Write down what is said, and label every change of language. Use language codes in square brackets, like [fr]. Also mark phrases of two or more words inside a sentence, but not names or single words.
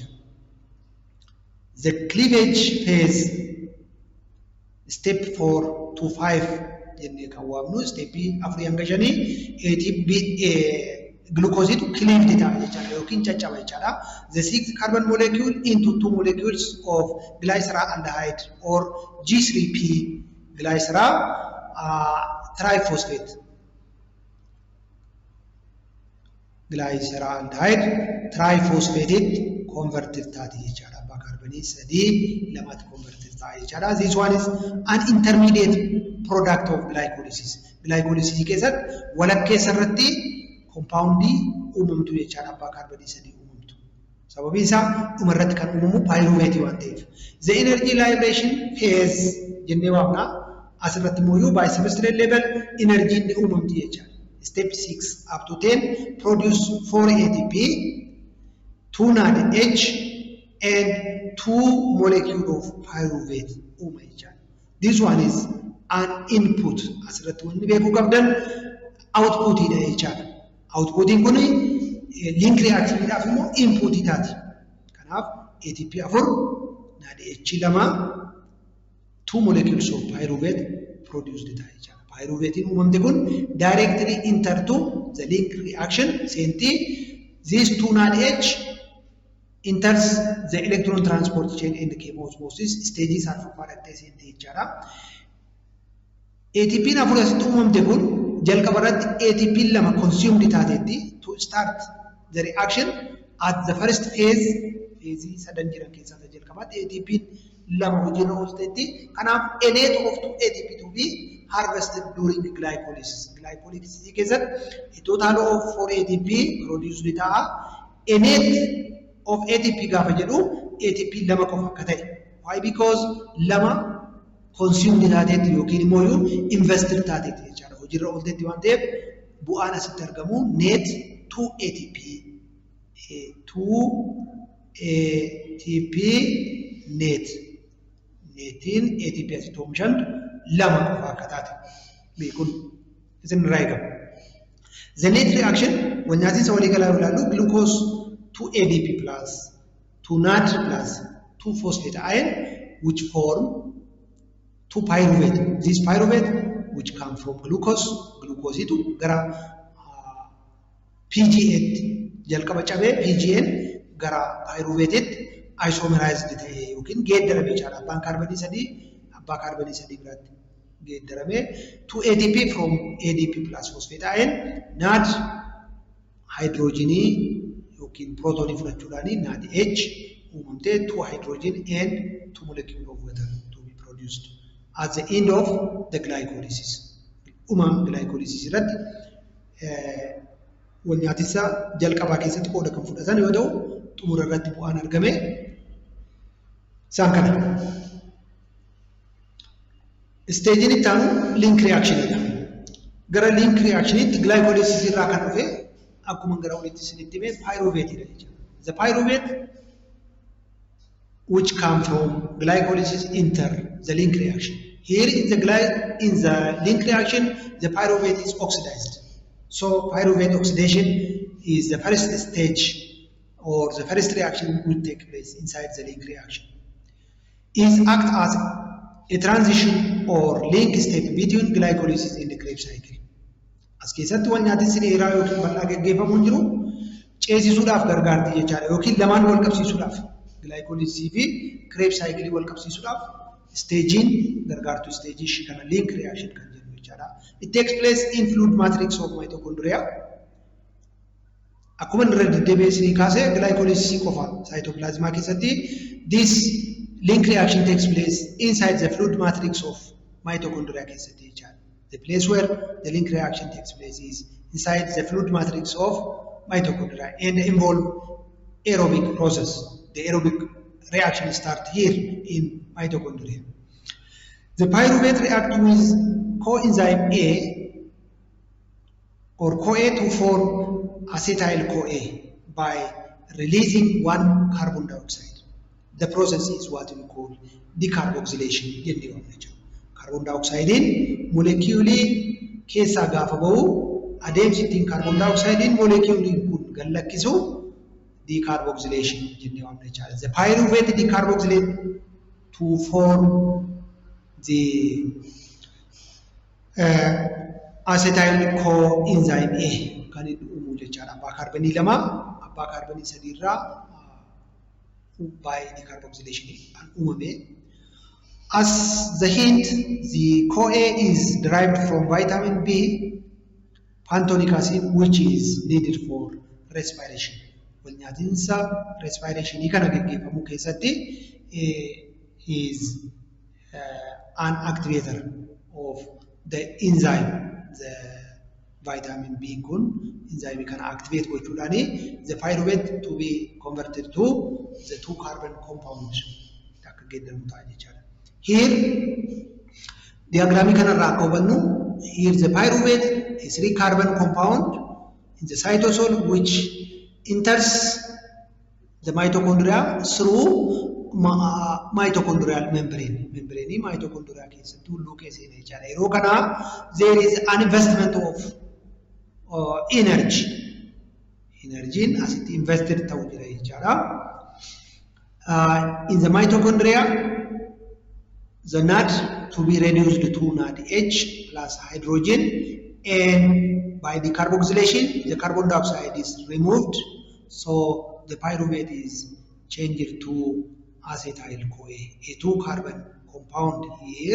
[en] The cleavage phase step 4 to 5 [om] jenne kan waamnu step 4 hanga 5 ATP glucose [en] to cleaved [om] da jecha yokin chachawa jecha. [en] The 6 carbon molecule into 2 molecules of glyceraldehyde or G3P glyceral triphosphate. Glyceraldehyde triphosphated converted [om] taati jechaadha. Abbaa kaarbanii 3 lamatti converted taati jechaadha. [en] This one is an intermediate product of glycolysis. [om] Glycolysis keessatti walakkeessa irratti compoundii uumamtu jechaadha. Abbaa kaarbanii 3 uumamtu. Sababiin isaa dhumarratti kan uumamu pyruvate waan ta'eef. [en] The energy liberation phase [om] jennee waamna. Asirratti mooyuu [en] by substrate level energy [om] inni uumamti jechaadha. [en] Step 6 up to 10 produce 4 ATP, 2 NADH, and 2 molecule of pyruvate. This one is an input. [om] Asirratti wanni beekuu qabdan output ida jechaadha. Output kun [en] link reaction [om] idhaaf immoo input taati. Kanaaf ATP 4, NADH 2, 2 [en] molecules of pyruvate produced [om] taati jechaadha. [en] Pyruvate uumamte kun directly enter to the link reaction. Senti these 2 NADH enters the electron transport chain and the chemosmosis stages are for [om] senti jechaadha. ATP na fudhatu uumamte kun jalqabarratti ATP lama consumed taatetti [en] to start the reaction at the first phase. [om] Phase sadan jiran keessaa jalqabaatti ATP lama hojiirra ooltetti. [en] Kanaaf a net of 2 ATP to be harvested during glycolysis. [om] Glycolysis keessatti [en] a total of 4 ATP produced [om] ta'a. [en] A net of ATP [om] gaafa jedhu ATP lama qofa akka ta'e. [en] Why? [om] Because lama consumed taatetti yookiin immoo invested taatetti jechaadha. Hojiirra ooltetti waan ta'eef bu'aan asitti argamu net 2 ATP. [en] 2 ATP net. [om] Netiin ATP asitti oomishamtu lama qofa akka taate beekuun isin irraa eegama. [en] The net reaction [om] wanyaati isa walii galaa ilaallu [en] glucose 2 ADP plus 2 NAD plus 2 phosphate ion which form 2 pyruvate. This pyruvate which come from glucose [om] itu gara PGN jalqaba cabee PGN gara pyruvate isomerized ta'e yookiin geeddarame jechaadha. Abbaan kaarbanii 3 abbaa kaarbanii 3 biraatti geeddarame [en] 2 ATP from ADP plus phosphate ion [om] NAD hydrogenii yookiin protonii fudhachuudhaan NADH uumamtee [en] 2 hydrogen and 2 molecule of water to be produced at the end of the glycolysis. [om] Glycolysis irratti wanyaatisa jalqabaa keessatti qooda kan fudhatan yoo ta'u xumura irratti bu'aan argame isaan kana. Stage itti aanu [en] link reaction [om] dha. Gara [en] link reaction [om] itti glycolysis irraa kan dhufe akkuma gara walitti isinitti hime pyruvate dha jechuudha. [en] The pyruvate which come from glycolysis enter the link reaction. Here in the link reaction, the pyruvate is oxidized. So pyruvate oxidation is the first stage or the first reaction will take place inside the link reaction. is act as a transition or link step between glycolysis and the Krebs cycle. [om] As keessatti wal nyaatinsi dheeraa yookiin bal'aa gaggeeffamu jiru ceesisuudhaaf gargaarti jechaadha yookiin lamaan wal qabsiisuudhaaf glycolysis fi Krebs cycle wal qabsiisuudhaaf stagein gargaartu stage ishii kana [en] link reaction [om] kan jennu jechaadha. [en] It takes place in fluid matrix of mitochondria. [om] Akkuma irra deddeebi'ee kaasee glycolysis qofa cytoplasma keessatti [en] this link reaction takes place inside the fluid matrix of mitochondria [om] keessatti jechaadha. [en] The place where the link reaction takes place is inside the fluid matrix of mitochondria and involve aerobic process. The aerobic reaction starts here in mitochondria. The pyruvate react with coenzyme A or CoA to form acetyl-CoA by releasing one carbon dioxide. The process is what we call decarboxylation. Carbon dioxide [om] in molecule keessa gaafa bahu adeemsittiin [en] carbon dioxide [om] in molecule kun gallakkisu decarboxylation jennee waamna jechaadha. [en] The pyruvate decarboxylate to form the acetyl coenzyme A [om] kan inni uumu jechaadha. Abbaa kaarbanii lama abbaa kaarbanii sadii irraa [en] by decarboxylation [om] kan uumame. [en] As the hint, the CoA is derived from vitamin B, pantothenic acid, which is needed for respiration. [om] Wal nyaatinsa respiration kana gaggeeffamu keessatti [en] is an activator of the enzyme. The vitamin B kun enzyme can activate gochuudhaani the pyruvate to be converted to the 2 carbon compound [om] akka geeddamu ta'a jechaadha. [en] Here diagram [om] kanarraa akka hubannu [en] here the pyruvate is 3 carbon compound in the cytosol which enters the mitochondria through mitochondrial membrane. [om] Membrane mitochondria keessatti hulluu keessa jechaadha. Yeroo kana [en] there is an investment of energy. [om] Energiin asitti invested ta'u jira jechaadha. [en] In the mitochondria, the NAD to be reduced to NADH plus hydrogen, and by the decarboxylation, the carbon dioxide is removed, so the pyruvate is changed to acetyl-CoA, a 2 carbon compound here.